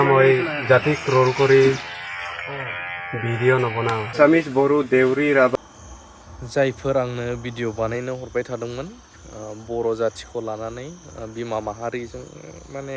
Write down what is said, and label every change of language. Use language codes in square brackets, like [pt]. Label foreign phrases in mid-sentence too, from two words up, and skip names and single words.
[as] মই জাতিক ট্ৰল কৰি ভিডিঅ' নবনাওঁ। আছামিজ বড়ো দেউৰী ৰাভা [brx] जायफोर आंनो भिडिअ बानायनो हरबाय थादोंमोन बर' जाथिखौ लानानै बिमा माहारिजों माने